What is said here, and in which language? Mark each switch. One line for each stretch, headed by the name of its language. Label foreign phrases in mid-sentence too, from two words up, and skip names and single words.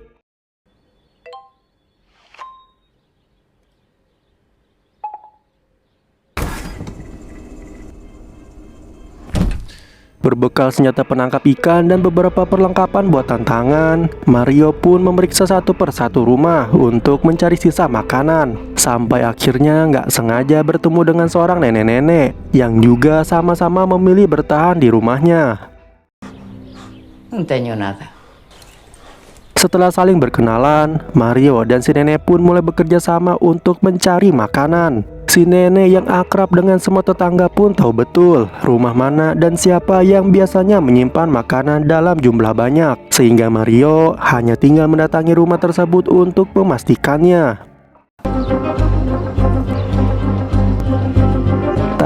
Indonesian: Berbekal senjata penangkap ikan dan beberapa perlengkapan buatan tangan, Mario pun memeriksa satu persatu rumah untuk mencari sisa makanan. Sampai akhirnya nggak sengaja bertemu dengan seorang nenek-nenek yang juga sama-sama memilih bertahan di rumahnya.
Spanish: No tengo nada.
Indonesian: Setelah saling berkenalan, Mario dan si nenek pun mulai bekerja sama untuk mencari makanan. Si nenek yang akrab dengan semua tetangga pun tahu betul rumah mana dan siapa yang biasanya menyimpan makanan dalam jumlah banyak, sehingga Mario hanya tinggal mendatangi rumah tersebut untuk memastikannya.